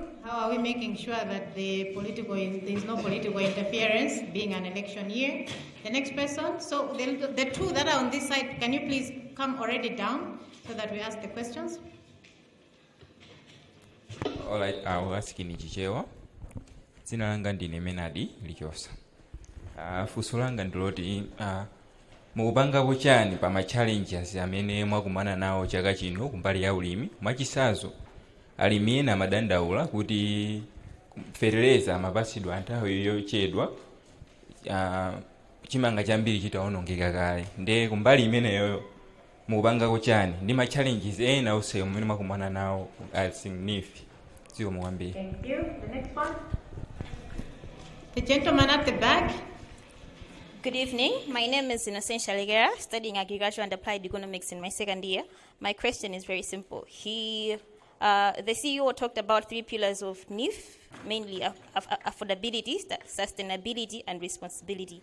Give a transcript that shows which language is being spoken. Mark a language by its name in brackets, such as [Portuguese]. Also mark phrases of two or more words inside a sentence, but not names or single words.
[English] How are we making sure that there is no political interference, being an election year? The next person. So the 2 that are on this side, can you please come already down so that we ask the questions? All right, I'll ask in Chichewa. [Nyanja] Zina langa ndine Menadi Lichosa. Funso langa ndiloti mukupanga buchani pa ma challenges amene mwakumana nawo chaka chino kumbali ya ulimi mwachisazo alimi ena amadandaula kuti fereleza amapasidwa anthawi yochedwa chimanga chambiri chitawonongeka kale nde kumbali imeneyo mukupanga chani ndi ma challenges ena onse amene mwakumana nawo as NIF. Ziko mwambiri. [English] Thank you. The next one. The gentleman at the back. Good evening. My name is Innocent Shaligera, studying agriculture and applied economics in my second year. My question is very simple. The CEO talked about 3 pillars of NIF, mainly affordability, sustainability, and responsibility.